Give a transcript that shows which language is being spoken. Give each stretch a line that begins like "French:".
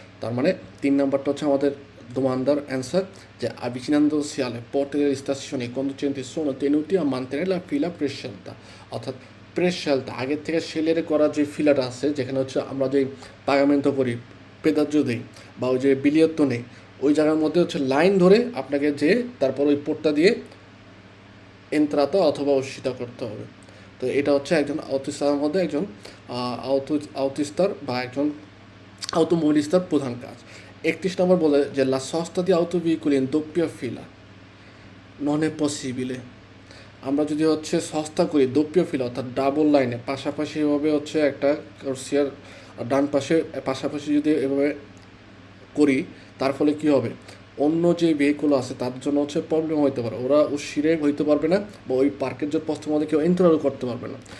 Bangla: তার মানে 3 নাম্বারটা হচ্ছে আমাদের domandar অ্যান্সার, যে
Italian: avvicinandosi alle porte delle stazioni i conducenti sono tenuti a mantenere la fila prescelta,
Bangla: অর্থাৎ প্রেসশেলটা আগের থেকে সেলের করা যে ফিলাটা আছে, যেখানে হচ্ছে আমরা যে পাগামেন্টো করি, পেদাজ্য দিই বা ওই যে বিলিয়ত্ত নেই, ওই জায়গার মধ্যে হচ্ছে লাইন ধরে আপনাকে যে তারপর ওই পোর্টটা দিয়ে এন্ত্রাতা অথবা অস্বীকার করতে হবে। তো এটা হচ্ছে একজন আউটিস্টার মধ্যে একজন আউটিস্টার বা একজন automobilistar প্রধান কাজ। 31 নম্বর বলে যে
Italian: la sosta di autoveicoli in doppia fila non è possibile।
Bangla: আমরা যদি হচ্ছে সস্তা করি doppia fila অর্থাৎ ডাবল লাইনে পাশাপাশি এভাবে হচ্ছে একটা কোর্সিয়ার ডান পাশে পাশাপাশি যদি এভাবে করি, তার ফলে কী হবে, অন্য যে ভেহিকুল আছে তার জন্য হচ্ছে প্রবলেম হইতে পারে, ওরা উশিরে হইতে পারবে না বা ওই পার্কের যে পথের মধ্যে কেউ এন্টারও করতে পারবে না।